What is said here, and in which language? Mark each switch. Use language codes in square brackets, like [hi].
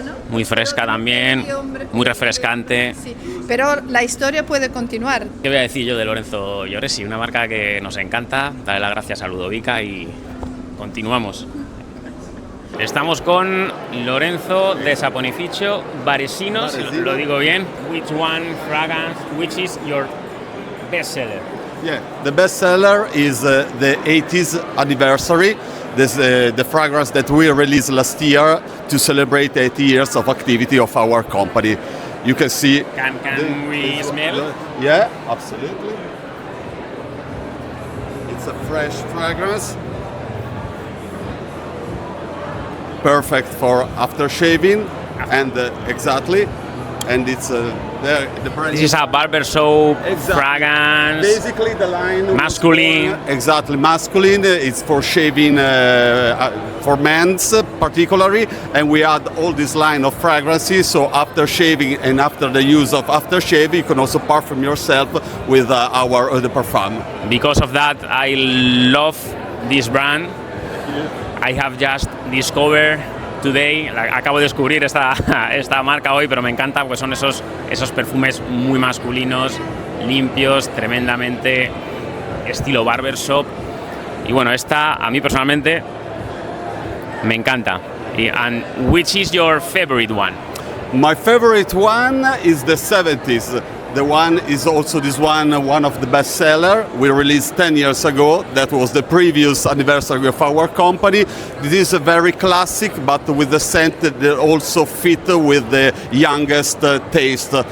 [es] Muy fresca también, muy refrescante. Sí, pero la historia puede continuar. ¿Qué voy a decir yo de Lorenzo Villoresi? Una marca que nos encanta. Darle las gracias a Ludovica y continuamos. Estamos con Lorenzo de Saponificio Baresinos, lo digo bien. [en] Which one fragrance, which is your best seller? Yeah, the best seller is the 80th anniversary. This the fragrance that we released last year to celebrate 80 years of activity of our company. You can see. Can we smell? Yeah, absolutely. It's a fresh fragrance. Perfect for after shaving, and exactly, and it's the brand. This is a barber soap fragrance. Basically, the line masculine. Exactly, masculine. It's for shaving for men's particularly, and we add all this line of fragrances. So after shaving and after the use of aftershave, you can also perfume yourself with our the perfume. Because of that, I love this brand. I have just discovered today, [es] acabo de descubrir esta marca hoy, pero me encanta porque son esos perfumes muy masculinos, limpios, tremendamente estilo barbershop. Y bueno, esta a mí personalmente me encanta. [en] And which is your favorite one? My favorite one is the 70s. The one is also this one of the best seller. We released 10 years ago. That was the previous anniversary of our company. This is a very classic, but with the scent that also fit with the youngest taste.